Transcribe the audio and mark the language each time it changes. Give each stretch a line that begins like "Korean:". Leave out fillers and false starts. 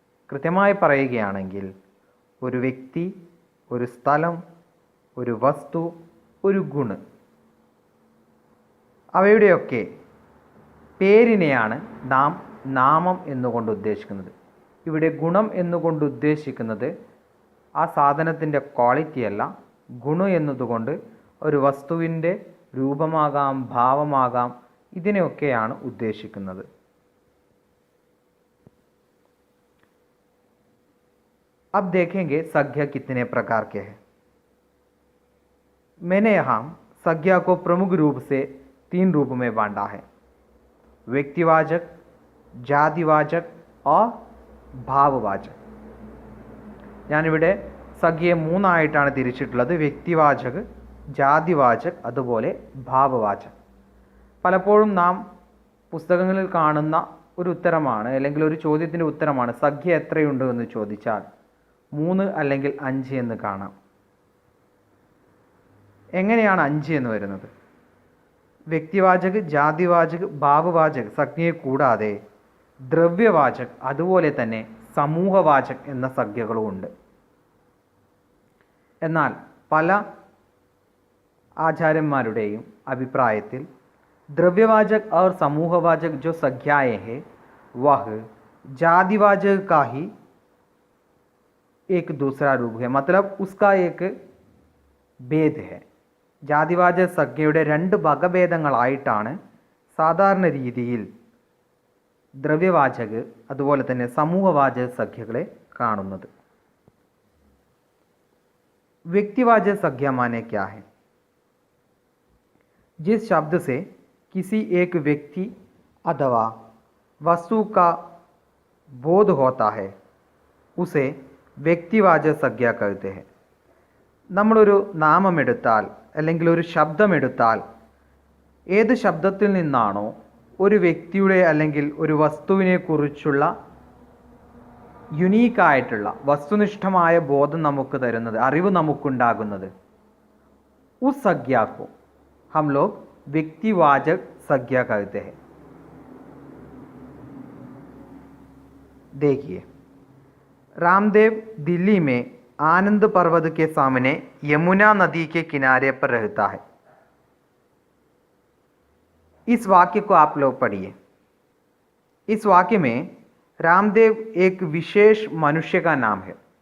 Malayalam: കൃത്യമായി പറയുകയാണെങ്കിൽ ഒരു വ്യക്തി, ഒരു സ്ഥലം, ഒരു വസ്തു, ഒരു ഗുണ, അവയുടെയൊക്കെ പേരിനെയാണ് നാം നാമം എന്നുകൊണ്ട് ഉദ്ദേശിക്കുന്നത്. ഇവിടെ ഗുണം എന്നുകൊണ്ട് ഉദ്ദേശിക്കുന്നത് ആ സാധനത്തിൻ്റെ ക്വാളിറ്റി അല്ല. ഗുണം എന്നതുകൊണ്ട് ഒരു വസ്തുവിൻ്റെ രൂപമാകാം, ഭാവമാകാം, ഇതിനെയൊക്കെയാണ് ഉദ്ദേശിക്കുന്നത്.
Hindi: अब देखेंगे संज्ञा कितने प्रकार के हैं. मैंने यहाँ संज्ञा को प्रमुख रूप से 3 रूप में बांटा है: व्यक्तिवाचक, जातिवाचक और ഭാവവാചക്.
Malayalam: ഞാനിവിടെ സംഖ്യയെ 3 ആയിട്ടാണ് തിരിച്ചിട്ടുള്ളത്: വ്യക്തിവാചക്, ജാതിവാചക്, അതുപോലെ ഭാവവാചക്. പലപ്പോഴും നാം പുസ്തകങ്ങളിൽ കാണുന്ന ഒരു ഉത്തരമാണ്, അല്ലെങ്കിൽ ഒരു ചോദ്യത്തിൻ്റെ ഉത്തരമാണ് സംഖ്യ എത്രയുണ്ട് എന്ന് ചോദിച്ചാൽ 3 അല്ലെങ്കിൽ 5 എന്ന് കാണാം. എങ്ങനെയാണ് 5 എന്ന് വരുന്നത്? വ്യക്തിവാചക്, ജാതിവാചക്, ഭാവവാചക് സംജ്ഞയെ കൂടാതെ ദ്രവ്യവാചക്, അതുപോലെ തന്നെ സമൂഹവാചക് എന്ന സംജ്ഞകളുമുണ്ട്. എന്നാൽ പല ആചാര്യന്മാരുടെയും അഭിപ്രായത്തിൽ
Hindi: ദ്രവ്യവാചക് और समूहवाचक जो संज्ञाएं हैं वह जातिवाचक का ही एक दूसरा रूप है, मतलब उसका एक भेद है.
Malayalam: ജാതിവാചക സംജ്ഞയുടെ 2 വകഭേദങ്ങളായിട്ടാണ് സാധാരണ രീതിയിൽ ദ്രവ്യവാചക് അതുപോലെ തന്നെ സമൂഹവാചക സംജ്ഞകളെ കാണുന്നത്.
Hindi: വ്യക്തിവാചക സംജ്ഞ माने क्या है? जिस शब्द से किसी एक व्यक्ति अथवा वस्तु का बोध होता है उसे വ്യക്തിവാചക സംജ്ഞ कहते हैं.
Malayalam: നമ്മളൊരു നാമമെടുത്താൽ അല്ലെങ്കിൽ ഒരു ശബ്ദമെടുത്താൽ ഏത് ശബ്ദത്തിൽ നിന്നാണോ ഒരു വ്യക്തിയുടെ അല്ലെങ്കിൽ ഒരു വസ്തുവിനെ കുറിച്ചുള്ള യുണീക്കായിട്ടുള്ള വസ്തുനിഷ്ഠമായ ബോധം നമുക്ക് തരുന്നത്, അറിവ് നമുക്കുണ്ടാകുന്നത്,
Hindi: ഉസ് സംജ്ഞ को हम लोग व्यक्तिवाचक संज्ञा कहते हैं. देखिए रामदेव दिल्ली में आनंद पर्वत के सामने यमुना नदी के किनारे पर रहता है. इस वाक्य को आप लोग पढ़िए. इस वाक्य में रामदेव एक विशेष मनुष्य का नाम है.